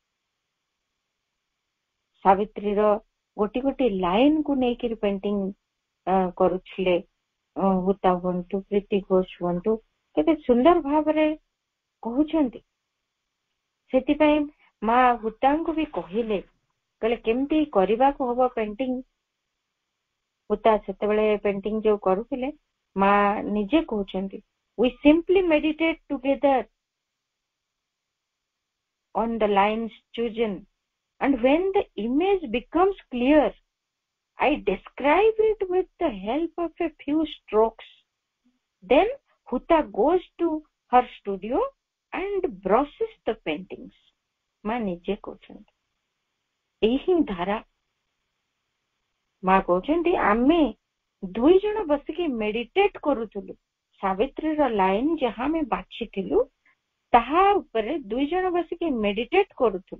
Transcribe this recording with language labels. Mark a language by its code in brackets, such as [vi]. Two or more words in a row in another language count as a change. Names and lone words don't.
[or] ସାବିତ୍ରୀର ଗୋଟି ଗୋଟି ଲାଇନକୁ ନେଇକିରି ପେଣ୍ଟିଂ କରୁଥିଲେ ହୁତା ହୁଅନ୍ତୁ, ପ୍ରୀତି ଘୋଷ ହୁଅନ୍ତୁ, କେତେ ସୁନ୍ଦର ଭାବରେ କହୁଛନ୍ତି। ସେଥିପାଇଁ ମା ହୁତାଙ୍କୁ ବି କହିଲେ କହିଲେ କେମିତି କରିବାକୁ ହବ ପେଣ୍ଟିଂ। ହୁତା ସେତେବେଳେ ପେଣ୍ଟିଂ ଯୋଉ କରୁଥିଲେ ମା ନିଜେ କହୁଛନ୍ତି, [en] we simply meditate together on the lines chosen, and when the image becomes clear, I describe it with the help of a few strokes. Then Huta goes to her studio and brushes the paintings. [or] ମା ନିଜେ କହୁଛନ୍ତି, ଏଇ ହିଁ ଧାରା। ମା କହୁଛନ୍ତି ଆମେ 2 ଜଣ ବସିକି ମେଡିଟେଟ୍ କରୁଥିଲୁ। ସାବିତ୍ରୀର ଲାଇନ ଯାହା ଆମେ ବାଛିଥିଲୁ ତାହା ଉପରେ 2 ଜଣ ବସିକି ମେଡିଟେଟ୍ କରୁଥିଲୁ।